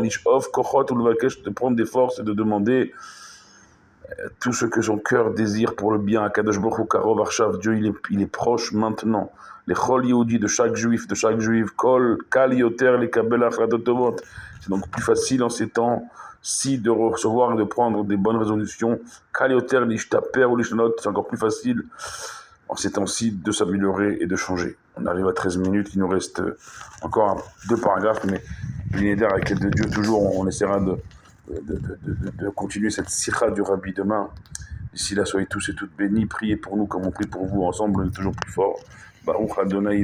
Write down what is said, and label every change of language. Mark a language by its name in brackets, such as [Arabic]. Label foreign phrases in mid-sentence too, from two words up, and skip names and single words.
[French] De prendre des forces et de demander tout ce que son cœur désire pour le bien. [Hebrew] הקדוש ברוך הוא קרוב עכשיו, [French] Dieu il est proche maintenant. [Hebrew] לכל יהודי [French] de chaque juif, [Hebrew] קל יותר לקבל החלטות טובות. [French] C'est donc plus facile en ces temps-ci de recevoir et de prendre des bonnes résolutions. [Hebrew] קל יותר להשתפר ולהשתנות, [French] c'est encore plus facile en ces temps-ci de s'améliorer et de changer. On arrive à 13 minutes, il nous reste encore 2 paragraphes, mais l'unité avec l'aide de Dieu, toujours on essaiera de continuer cette sikha du Rabbi demain. D'ici là, soyez tous et toutes bénis, priez pour nous comme on prie pour vous, ensemble on est toujours plus fort.